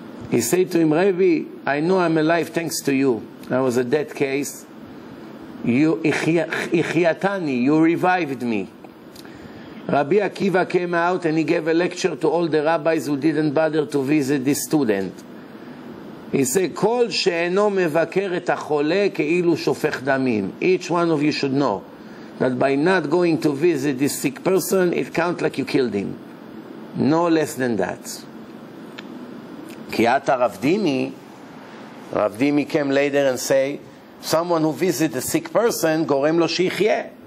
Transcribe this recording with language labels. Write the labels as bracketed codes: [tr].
[en] He said to him, Rabbi, I know I'm alive thanks to you. I was a dead case. You [he] ichiyatani, [en] you revived me. Rabbi Akiva came out and he gave a lecture to all the rabbis who didn't bother to visit this student. He said, [he] כל שאינו מבקר את החולה כאילו שופך דמים. [en] Each one of you should know that by not going to visit this sick person, it counts like you killed him. No less than that. [he] כי עתה רב דימי [en] came later and say, someone who visits a sick person, [he] גורם לו שיחיה.